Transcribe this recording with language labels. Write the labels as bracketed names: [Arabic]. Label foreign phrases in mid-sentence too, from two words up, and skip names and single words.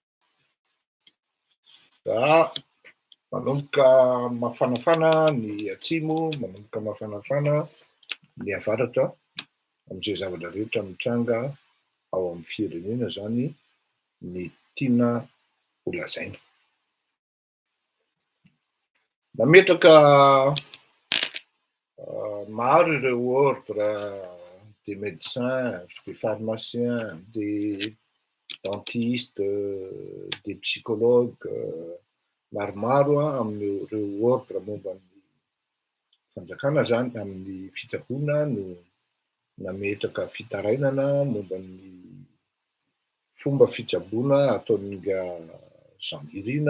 [Malagasy] Manomboka mafanafana ny atsimo, manomboka mafanafana ny avaratra amin'izay zavatra rehetra mitranga ao amin'ny firenena zany ny tiana ho lazaina. Nametraka maro ireo [French] ordre des médecins, des pharmaciens, des dentistes, des psychologues [Malagasy] maromaro amin'ireo ordre momba ny fanjakana zany amin'ny fitsaboana no nametraka fitarainana momba ny fomba fitsaboana ataon'nga Jean-Mirina.